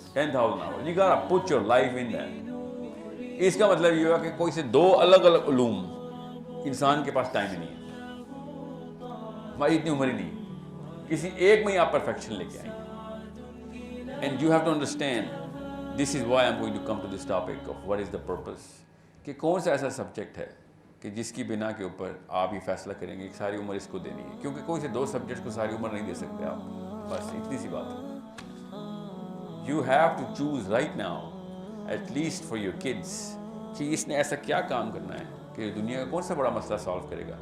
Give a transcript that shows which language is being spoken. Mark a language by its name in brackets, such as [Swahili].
[English] 10,000 hours, you gotta put your life in that. [Urdu] اس کا مطلب یہ ہوا کہ کوئی سے 2 الگ الگ علوم انسان کے پاس ٹائم ہی نہیں ہے, ہماری اتنی عمر ہی نہیں ہے, کسی ایک میں ہی آپ پرفیکشن لے کے آئیں گے. [English] And you have to understand, this is why I'm going to come to this topic of what is the purpose. [Urdu] کہ کون سا ایسا سبجیکٹ ہے کہ جس کی بنا کے اوپر آپ یہ فیصلہ کریں گے کہ ساری عمر اس کو دینی ہے, کیونکہ کوئی سے 2 سبجیکٹس کو ساری عمر نہیں دے سکتے آپ. بس اتنی سی بات ہے. [English] You have to choose right now, at least for your kids, [Urdu] کہ اس نے ایسا کیا کام کرنا ہے کہ دنیا کا کون سا بڑا مسئلہ سالو کرے گا.